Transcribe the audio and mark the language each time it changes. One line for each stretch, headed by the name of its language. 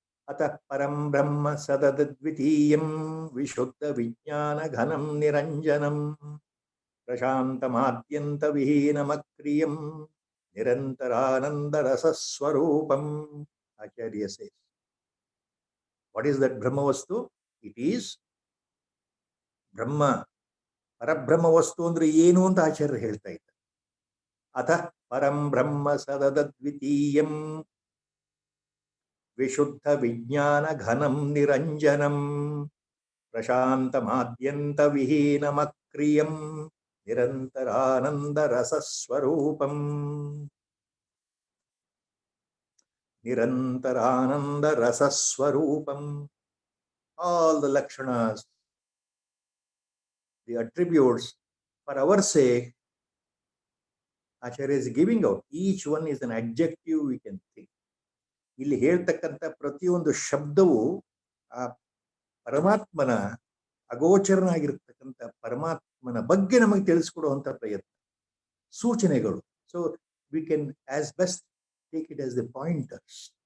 Sanskrit: Atah param brahma sadadadvitiyam vishuddha vijnana ghanam niranjanam prashantamadhyanta vihinamakriyam nirantarananda rasaswarupam.
English: Acharya says. What is that Brahma Vastu? It is Brahma.
Kannada: Parabrahma Vastu andre ಏನು ಅಂತ ಆಚಾರ್ಯರು ಹೇಳ್ತಾ ಇದ್ದಾರೆ.
Sanskrit: ಅತಃ ಪರಂ ಬ್ರಹ್ಮ ಸದದದ್ವಿತೀಯಂ ವಿಶುದ್ಧ ವಿಜ್ಞಾನ ಘನಂ ನಿರಂಜನಂ ಪ್ರಶಾಂತಮಾದ್ಯಂತ ವಿಹೀನಮಕ್ರಿಯಂ ನಿರಂತರಾನಂದ ರಸಸ್ವರೂಪಂ. ನಿರಂತರಾನಂದ ರಸಸ್ವರೂಪಂ.
English: All the lakshanas, the attributes, for our sake, Acharya is giving out. Each one is an adjective we can think.
Kannada: ಇಲ್ಲಿ ಹೇಳ್ತಕ್ಕಂಥ ಪ್ರತಿಯೊಂದು ಶಬ್ದವು ಆ ಪರಮಾತ್ಮನ ಅಗೋಚರನಾಗಿರ್ತಕ್ಕಂಥ ಪರಮಾತ್ಮನ ಬಗ್ಗೆ ನಮಗೆ ತಿಳಿಸ್ಕೊಡುವಂತ ಪ್ರಯತ್ನ, ಸೂಚನೆಗಳು.
English: So we can as best take it as the pointers.